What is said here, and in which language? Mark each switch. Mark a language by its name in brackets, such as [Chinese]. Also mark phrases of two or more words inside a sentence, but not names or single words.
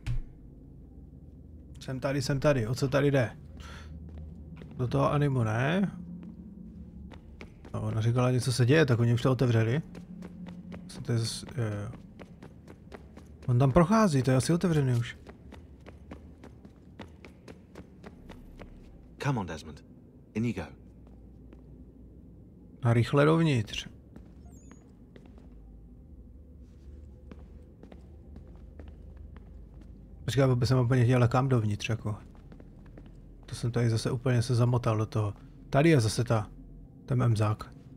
[Czech] Jsem tady. O co tady jde? Do toho animu, ne? No, ona říkala, něco se děje, tak oni už to otevřeli. To je zase, jo. On tam prochází, to je asi otevřený už. [English] Come on, Desmond. In you go. [Czech] A rychle dovnitř. Počkej, aby jsem úplně chtěl kam dovnitř, jako. To jsem tady zase úplně se zamotal do toho. Tady je zase ten memzák.